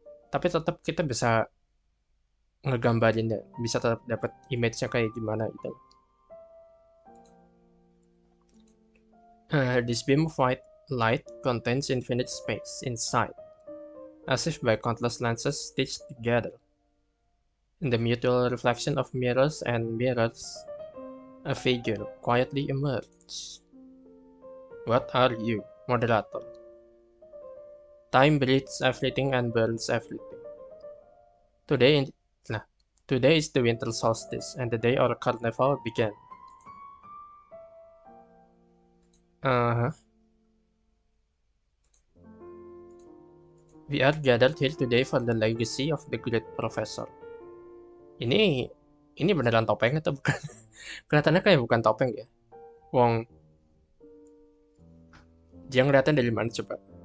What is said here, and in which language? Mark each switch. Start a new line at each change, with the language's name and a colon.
Indonesian: Tapi tetap kita bisa ngegambarinnya, bisa tetap dapat image-nya kayak gimana gitu.
English: This beam of white light contains infinite space inside, as if by countless lenses stitched together. In the mutual reflection of mirrors and mirrors, a figure quietly emerges. What are you, moderator? Time breathes everything and burns everything. Today is the winter solstice, and the day our carnival began. We are gathered here today for the legacy of the great professor.
Indonesian: Ini beneran topeng atau bukan? Kelihatannya kayak bukan topeng ya. Wong, dia ngeliatnya dari mana coba?